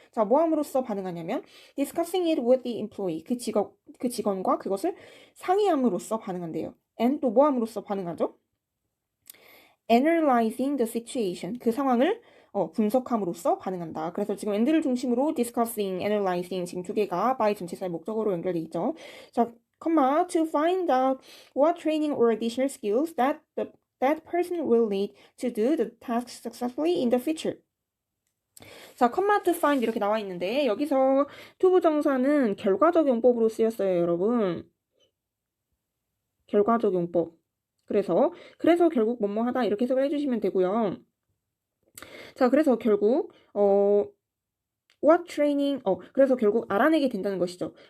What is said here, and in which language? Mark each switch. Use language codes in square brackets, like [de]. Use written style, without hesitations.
[ko] 자, 뭐 함으로써 반응하냐면 [en] discussing it with the employee [ko] 그 직원과 그것을 상의함으로써 반응한대요. and 또 뭐 함으로써 반응하죠? [en] analyzing the situation [ko] 그 상황을 분석함으로써 반응한다. 그래서 지금 and를 중심으로 discussing, analyzing 지금 두 개가 by 전치사의 목적어로 연결돼 있죠. [en] 자, comma to find out what training or additional skills that person will need to do the task successfully in the future. [ko] 자, comma to find 이렇게 나와 있는데 여기서 to 부정사는 결과적 용법으로 쓰였어요, 여러분. 결과적 용법. 그래서 결국 뭐뭐 하다 이렇게 해석을 해주시면 되고요. 자, 그래서 결국 [en] what training [ko] 그래서 결국 알아내게 된다는 것이죠.